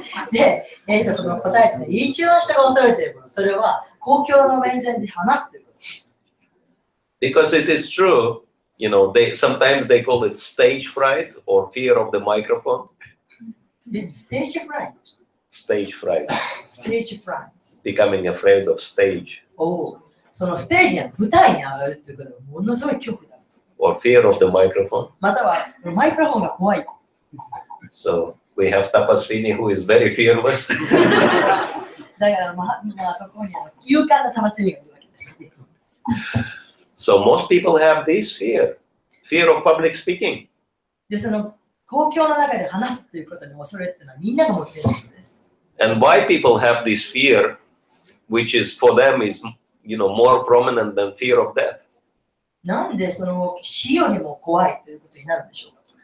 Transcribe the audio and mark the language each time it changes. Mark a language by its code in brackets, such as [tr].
[ja] で、この答えですね、一番人が恐れていること、それは公共の面前で話すということ。 [en] Because it is true, you know, sometimes they call it stage fright or fear of the microphone. [ja] で、ステージフライト。 [en] Stage fright. [ja] ステージフライト。 [en] Becoming afraid of stage. [ja] そのステージや舞台に上がるということはものすごい恐怖だ。 [en] Or fear of the microphone. [ja] またはマイクロフォンが怖い。 [en] So we have Tapasvini who is very fearless. [ja] だからここに勇敢な魂がいるわけです。 [en] So most people have this fear of public speaking. [ja] で、その公共の中で話すということに恐れっていうのはみんなが持っていることです。 [en] And why people have this fear, which is for them is, you know, more prominent than fear of death. [ja] なんでその死よりも怖いということになるんでしょうか。